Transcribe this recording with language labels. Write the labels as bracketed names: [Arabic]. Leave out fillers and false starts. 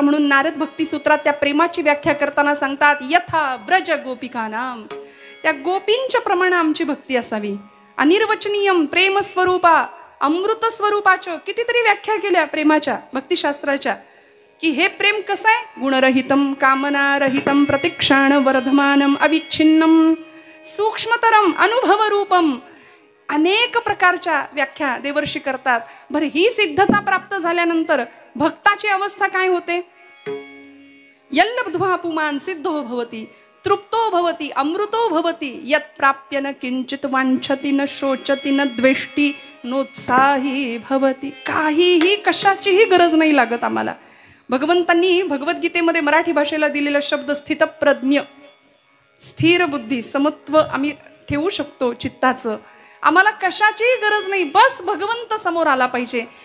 [Marathi] म्हणून नारद भक्ती सूत्रात त्या प्रेमाची व्याख्या करताना सांगतात, [Sanskrit] यथा व्रज गोपिकानाम. [Marathi] त्या गोपींच्या प्रमाणे आमची भक्ती असावी. [Sanskrit] अनिर्वचनीयम प्रेम स्वरूपा, [Marathi] अमृत स्वरूपाच्या कितीतरी व्याख्या केल्या प्रेमाच्या भक्तिशास्त्राच्या, की हे प्रेम कसं आहे. [Sanskrit] गुणरहितम कामनारहितम प्रतिक्षण वर्धमानम अविच्छिन्नम सूक्ष्मतरम अनुभव रूपम. [Marathi] अनेक प्रकारच्या व्याख्या देवर्षी करतात. बरं, ही सिद्धता प्राप्त झाल्यानंतर भक्ताची अवस्था काय होते. [Sanskrit] यल्लब्ध्वा पुमान सिद्धो भवती, तृप्तो भवती, अमृतो भवती. यत् प्राप्य न किंचित वांछति न शोचति न द्वेष्टी नोत्साही भवती. [Marathi] काहीही कशाचीही गरज नाही लागत आम्हाला. भगवंतांनी भगवद्गीतेमध्ये मराठी भाषेला दिलेला शब्द स्थितप्रज्ञ, स्थिर बुद्धी, समत्व आम्ही ठेवू शकतो चित्ताचं. आम्हाला कशाचीही गरज नाही. बस भगवंत समोर आला पाहिजे.